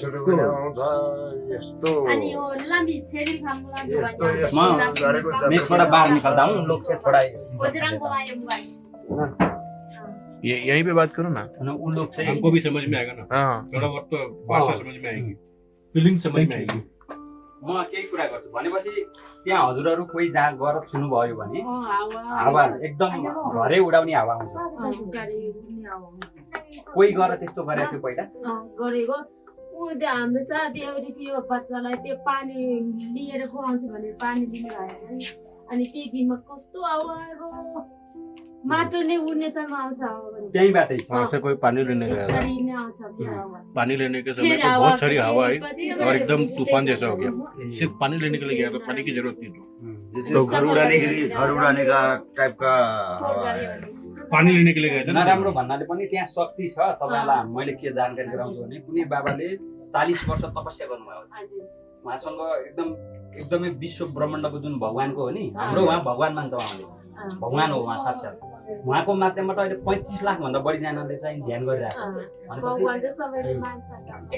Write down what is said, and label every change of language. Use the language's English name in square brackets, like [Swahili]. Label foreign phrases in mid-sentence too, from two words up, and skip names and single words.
[Hindi] मैं थोड़ा बाहर निकलता हूँ, उन लोग से थोड़ा ये यहीं पे बात करो ना। उन लोग से हमको भी समझ में आएगा ना, हाँ थोड़ा बहुत तो भाषा समझ में आएगी, फीलिंग समझ में आएगी। [Nepali] म केही कुरा गर्छु भनेपछि त्यहाँ हजुरहरू कोही जहाँ गएर छुनुभयो भने हावा एकदम घरै उडाउने हावा आउँछ। कोही गएर त्यस्तो गरेको थियो पहिला? गरेको ऊ त्यो हाम्रो साथी एउटी थियो, बच्चालाई त्यो पानी लिएर खुवाउँछु भने पानी लिनु आएछ नि, अनि त्यही दिनमा कस्तो हावा आएको, माटो नै उड्नेसम्म आउँछ हावा भने। त्यहीँबाटै [Hindi] वहाँ से कोई पानी लेने गया था, [Nepali] यसरी नै आउँछ त्यो हावा। [Hindi] पानी लेने के समय पे बहुत सारी हवा आई और एकदम तूफान जैसा हो गया। सिर्फ पानी लेने के लिए गया था, पानी की जरूरत नहीं थी, तो घर उड़ाने का टाइप का हवा है। पानी लेने के लिए गए थे ना। [Nepali] नराम्रो भन्नाले पनि त्यहाँ शक्ति छ। तपाईँलाई मैले के जानकारी गराउँछु भने कुनै बाबाले 40 वर्ष तपस्या गर्नुभयो, उहाँसँग एकदमै विश्व ब्रह्माण्डको जुन भगवानको हो नि, हाम्रो उहाँ भगवान मान्छ, उहाँले भगवान हो उहाँ साक्षात। उहाँको माध्यमबाट अहिले 35 लाख भन्दा बढी जनाले चाहिँ ध्यान गरिरहेको छ।